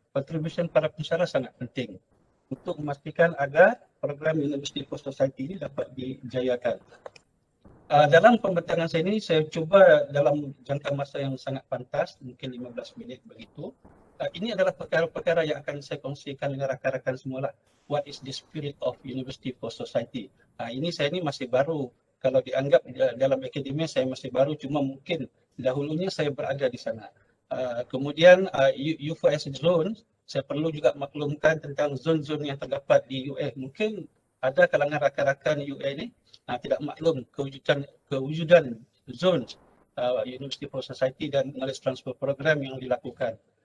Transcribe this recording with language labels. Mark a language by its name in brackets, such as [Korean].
[Malay] Contribution para pensyarah sangat penting untuk memastikan agar program University for Society ini dapat dijayakan. Dalam pembentangan saya ini, saya cuba dalam jangka masa yang sangat pantas, mungkin 15 minit begitu. Ini adalah perkara-perkara yang akan saya kongsikan dengan rakan-rakan semua lah. [English] What is the spirit of University for Society? [Malay] Ini saya ini masih baru. Kalau dianggap dalam akademia saya masih baru, cuma mungkin dahulunya saya berada di sana. Kemudian U4S zone, saya perlu juga maklumkan tentang zon-zon yang terdapat di UA. Mungkin ada kalangan rakan-rakan UA ini tidak maklum kewujudan zon University for Society dan Knowledge Transfer Program yang dilakukan.